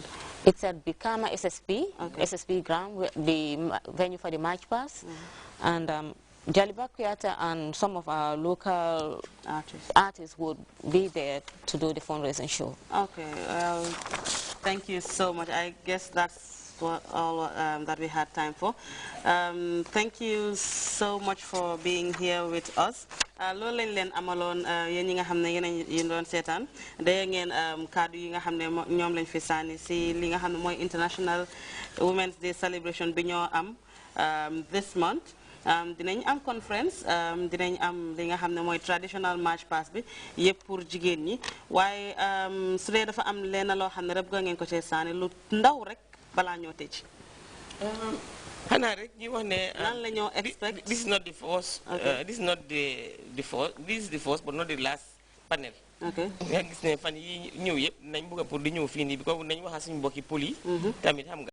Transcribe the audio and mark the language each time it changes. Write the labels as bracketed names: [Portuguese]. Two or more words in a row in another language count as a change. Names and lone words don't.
[English] It's at Bikama SSP, SSP ground, the venue for the March Pass, and Jaliba Kuyata and some of our local artists would be there to do the fundraising show. Well, thank you so much. I guess that's all that we had time for. Thank you so much for being here with us. [Wolof] Loolu lañ leen amaloon yéen ñi nga xam ne yéen doon seetaan day ngeen kaddu yi nga xam ne ñoom lañ fi sànni si li nga xam ne mooy [English] International Women's Day celebration [Wolof] bi ñoo am [English] this month. [Wolof] Dinañ am conference, dinañ am li nga xam ne mooy [English] traditional march pass [Wolof] bi yëpp pour jigéen ñi, waaye su dee dafa am lenn loo xam ne rek nga ngeen ko cee sànni lu ndaw rek balaa ñoo tëj. xanaa rek ñu wax ne lan la ñoo expect. [English] This is not the first. This is not the first. This is the first but not the last panel. [Wolof] nga gis ne fan yi ñëw yëpp nañ bëgg pour di ñëw fii nii bi ko nañ waxa suñu mbokki poli tamit xam nga